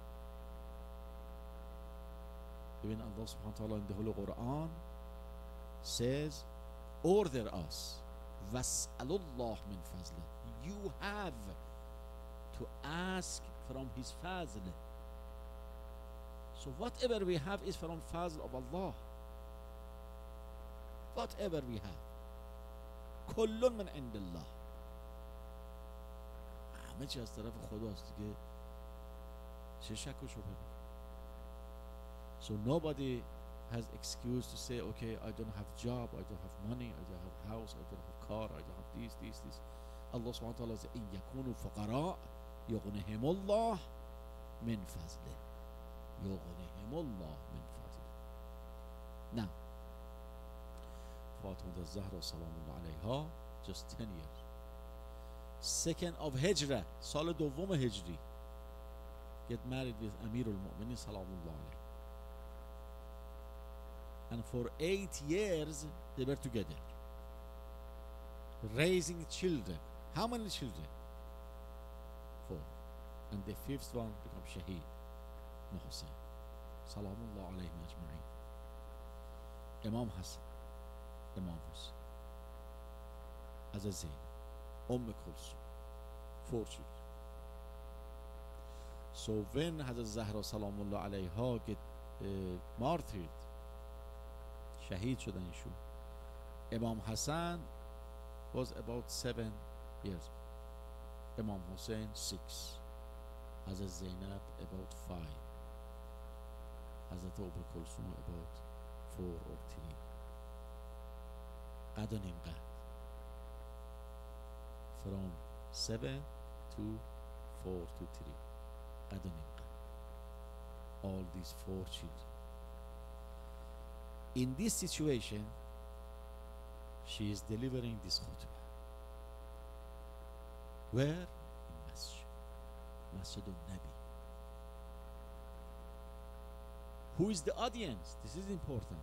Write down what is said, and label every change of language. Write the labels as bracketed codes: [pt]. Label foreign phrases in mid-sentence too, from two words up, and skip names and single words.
[en] Even Allah [ar] سبحانه وتعالى [en] in the Holy Quran says, order us. [ar] واسألوا الله من فضله. [en] You have to ask from His fazl. So whatever we have is from fazl of Allah. Whatever we have. [ar] كل من عند الله. [fa] همه چی از طرف خداست دیگه چه شک و شبهه. [en] So nobody has excuse to say, okay, I don't have job, I don't have money, I don't have house, I don't have car, I don't have this. [ar] الله سبحانه وتعالى says, إِن يَكُونُوا فُقَرَاء يُغْنِهِمُ اللَّهُ مِنْ فَضْلِهِ. يُغْنِهِمُ اللَّهُ مِنْ فَضْلِهِ. Now, Fatima al-Zahra سلام الله عليها, [en] just 10 years. 2nd of Hijrah, [fa] سال دوم هجری, [en] get married with Amir al-Mu'minin [ar] سلام الله عليه. [en] And for 8 years they were together, raising children. How many children? 4. And the 5th one became Shaheed, Hussein. [ar] سلام الله عليهم أجمعين. [en] Imam Hassan, Imam Hussein, Azazain, Kulsum, 4 children. So when Hazrat Zahra [ar] سلام الله عليها [en] get martyred, [fa] Shaheed شدن ایشون, [en] Imam Hassan was about 7 years, Imam Hussein 6, Hazrat Zainab about 5, Hazrat Kulsum about 4 or 3. [fa] قد و نیم قد. [en] From 7 to 4 to 3. [fa] قد و نیم قد. [en] All these 4 children. In this situation, she is delivering this khutbah. Where? In Masjid. Masjid Al-Nabi. Who is the audience? This is important.